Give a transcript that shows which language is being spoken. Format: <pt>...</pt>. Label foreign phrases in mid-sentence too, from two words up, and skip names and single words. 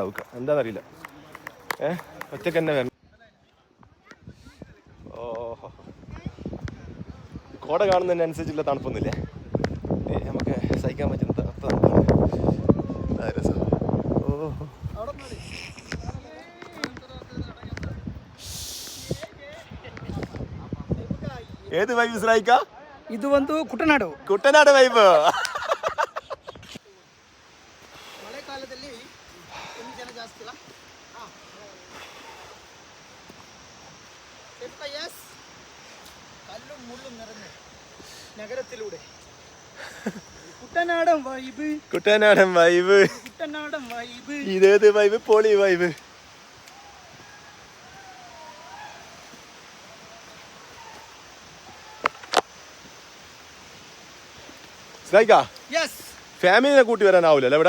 <ml>ദാവൂക്ക എന്താണെന്നറിയില്ല, ഒറ്റക്ക് തന്നെ വരണം. ഓഹോ, കോട കാണുന്നതിനനുസരിച്ചുള്ള തണുപ്പൊന്നുമില്ലേ, നമുക്ക് സഹിക്കാൻ പറ്റുന്ന തണുപ്പാണ്. രസം. ഓഹോ, ഏത് വൈബ് സ്രായിക്ക? ഇത് വന്ന് കുട്ടനാട് വൈബ്.</ml> <kn>ಮಳೆಗಾಲದಲ್ಲಿ ಜನ ಜಾಸ್ತಿ ಅಲ್ಲ.</kn> <ml>കല്ലും മുള്ളും നിറഞ്ഞ നഗരത്തിലൂടെ കുട്ടനാടൻ വൈബ്. ഇതേത് വൈബ്? പൊളി വൈബ്. ഫാമിലിനെ കൂട്ടി വരാനാവൂലല്ലേ ഇവിടെ?</ml>